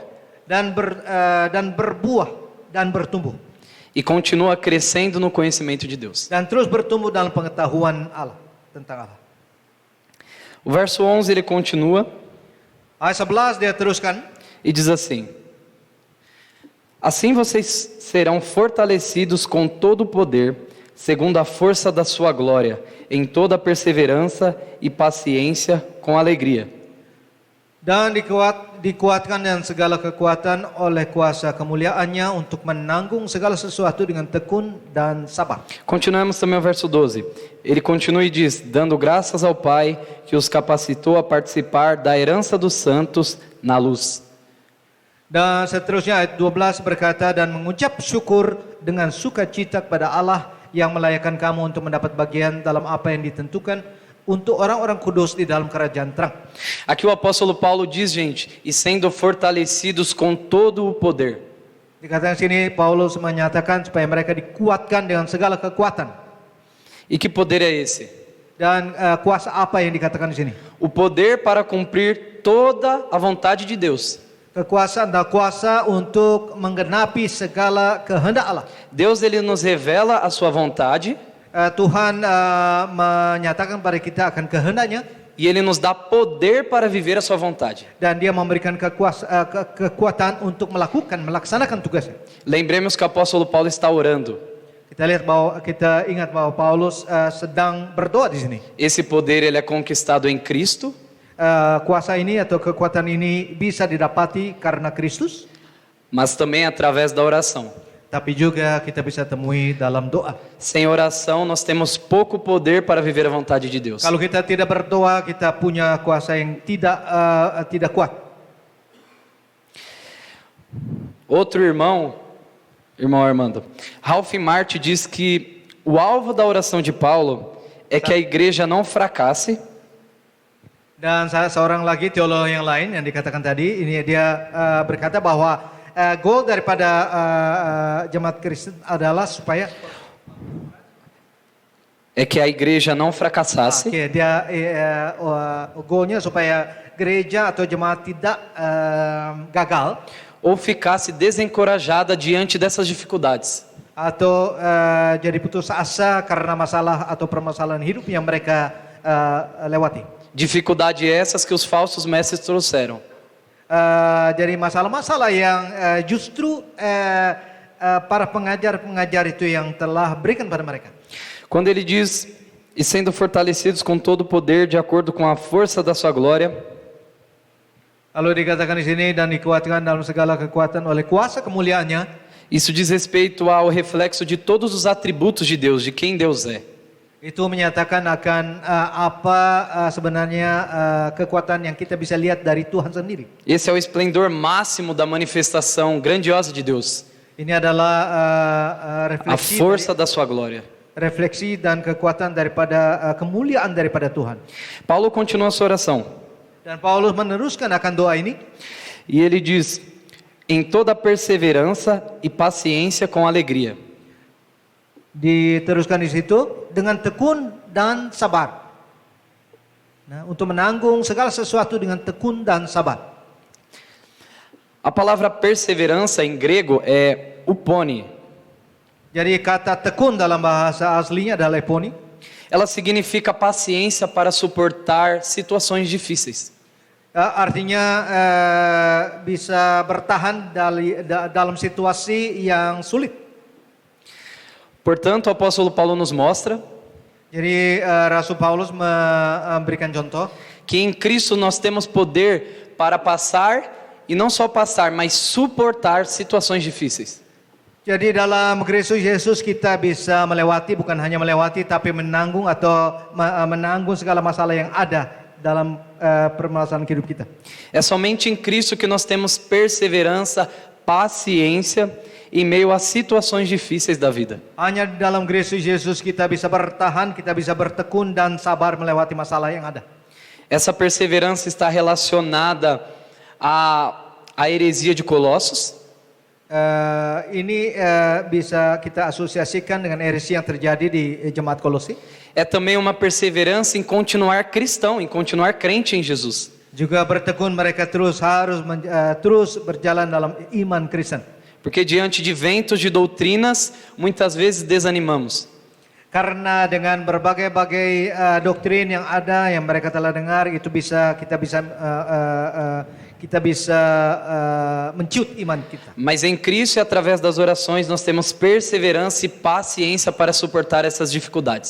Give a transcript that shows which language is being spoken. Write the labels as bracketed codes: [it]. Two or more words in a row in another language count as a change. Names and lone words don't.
[id] dan berbuah dan bertumbuh [pt] e continua crescendo no conhecimento de Deus. [id] dan terus bertumbuh dalam pengetahuan Allah tentang Allah. [pt] O verso 11 ele continua [id] Ayat 11 dia teruskan, [pt] e diz assim: assim vocês serão fortalecidos com todo o poder, segundo a força da sua glória, em toda perseverança e paciência com alegria. [id] dan dikuatkan dengan segala kekuatan oleh kuasa kemuliaannya untuk menanggung segala sesuatu dengan tekun dan sabar. [pt] Continuamos também o verso 12. Ele continua e diz: dando graças ao Pai que os capacitou a participar da herança dos santos na luz. [id] Dan seterusnya ayat 12 berkata, dan mengucap syukur dengan sukacita kepada Allah yang melayakkan kamu untuk mendapat bagian dalam apa yang ditentukan untuk orang-orang kudus di dalam kerajaan terang. [pt] Aqui o apóstolo Paulo diz, gente, e sendo fortalecidos com todo o poder. [id] Dikatakan sini Paulus menyatakan supaya mereka dikuatkan dengan segala kekuatan. [pt] E que poder é esse? [id] Dan kuasa apa yang dikatakan di sini? [pt] O poder para cumprir toda a vontade de Deus. [id] Kekuasaan dan kuasa untuk menggenapi segala kehendak Allah. [pt] Deus ele nos revela a sua vontade [id] Tuhan menyatakan pada kita akan kehendaknya [pt] e ele nos dá poder para viver a sua vontade. [id] dan dia memberikan kekuatan untuk melaksanakan tugasnya. [pt] Lembremos que o apóstolo Paulo está orando. [id] Kita ingat bahwa Paulus sedang berdoa di sini. [pt] Esse poder ele é conquistado em Cristo, [id] Kuasa ini atau kekuatan ini bisa didapati karena Kristus, [pt] mas também através da oração. [id] tapi juga kita bisa temui dalam doa. [pt] Sem oração nós temos pouco poder para viver a vontade de Deus. [id] Kalau kita tidak berdoa, kita punya kuasa yang tidak kuat. [pt] Outro irmão Armando, Ralph Martin diz que o alvo da oração de Paulo é que a igreja não fracasse, [id] Dan seorang lagi teolog yang lain yang dikatakan tadi, ini dia berkata bahwa goal daripada jemaat Kristen adalah supaya [pt] que a igreja não fracassasse, [id] goalnya supaya gereja atau jemaat tidak gagal [pt] ou ficasse desencorajada diante dessas dificuldades. [id] atau jadi putus asa karena masalah atau permasalahan hidup yang mereka lewati. [pt] Dificuldade essas que os falsos mestres trouxeram. [id] Jadi masalah-masalah yang justru para pengajar-pengajar itu yang telah berikan pada mereka. [pt] Quando ele diz, e sendo fortalecidos com todo o poder de acordo com a força da sua glória, [id] Lalu dikatakan di sini, dan dikuatkan dalam segala kekuatan oleh kuasa kemuliaannya. [pt] isso diz respeito ao reflexo de todos os atributos de Deus, de quem Deus é. [id] Itu menyatakan akan apa sebenarnya kekuatan yang kita bisa lihat dari Tuhan sendiri. [pt] Esse é o esplendor máximo da manifestação grandiosa de Deus, [id] Ini adalah [pt] a força da sua glória. [id] refleksi dan kekuatan daripada kemuliaan daripada Tuhan. [pt] Paulo continua a sua oração, [id] Dan Paulus meneruskan akan doa ini. [pt] e ele diz, em toda perseverança e paciência com alegria. [id] Diteruskan di situ dengan tekun dan sabar. Nah, untuk menanggung segala sesuatu dengan tekun dan sabar. [pt] A palavra perseverança em grego é upone. [id] Jadi kata tekun dalam bahasa aslinya adalah eponi. [pt] Ela significa paciência para suportar situações difíceis. [id] Artinya bisa bertahan dalam situasi yang sulit. [pt] Portanto, o apóstolo Paulo nos mostra [id] Jadi Rasul Paulus memberikan contoh [pt] que em Cristo nós temos poder para passar, e não só passar, mas suportar situações difíceis. [id] Jadi dalam Kristus Yesus kita bisa melewati, bukan hanya melewati, tapi menanggung atau menanggung segala masalah yang ada dalam permasalahan hidup kita. [pt] É somente em Cristo que nós temos perseverança, paciência em meio às situações difíceis da vida. [id] Hanya dalam Kristus Yesus kita bisa bertahan, kita bisa bertekun dan sabar melewati masalah yang ada. [pt] Essa perseverança está relacionada à heresia de Colossos. [id] Ini bisa kita asosiasikan dengan heresi yang terjadi di jemaat Kolose. [pt] É também uma perseverança em continuar cristão, em continuar crente em Jesus. [id] Juga bertekun mereka terus berjalan dalam iman Kristen. [pt] Porque diante de ventos de doutrinas, muitas vezes desanimamos. [id] Karena dengan berbagai-bagai doktrin yang ada yang mereka telah dengar, itu kita bisa menciut iman kita. [pt] Mas em Cristo e através das orações nós temos perseverança e paciência para suportar essas dificuldades.